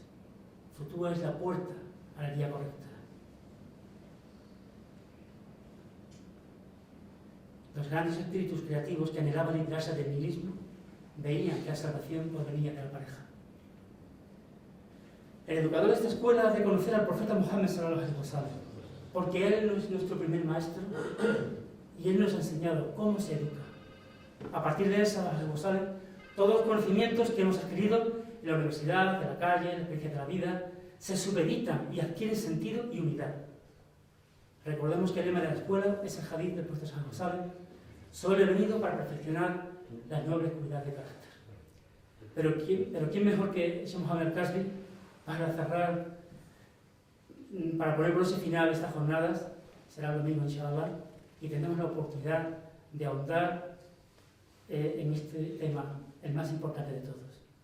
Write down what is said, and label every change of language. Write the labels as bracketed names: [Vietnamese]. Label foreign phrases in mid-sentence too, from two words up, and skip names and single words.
[Spanish] Futura es la puerta a la guía correcta. Los grandes espíritus creativos que anhelaban librarse del nihilismo veían que la salvación provenía de la pareja. El educador de esta escuela ha de conocer al profeta Muhammad [Arabic] صلى الله عليه وسلم, [Spanish] porque él es nuestro primer maestro y él nos ha enseñado cómo se educa. A partir de él, [Arabic] sallallahu alaihi wasallam, [Spanish] todos los conocimientos que hemos adquirido en la universidad, de la calle, en la experiencia de la vida, se supeditan y adquieren sentido y unidad. Recordemos que el lema de la escuela es el hadith del profeta [Arabic] صلى الله عليه وسلم: [Spanish] solo he venido para perfeccionar la noble cualidad de carácter. Pero ¿quién mejor que Sheikh Mohammed Kasbi para cerrar, para poner broche final a estas jornadas? Será lo mismo, inshallah, y tendremos la oportunidad de ahondar en este tema, el más importante de todos.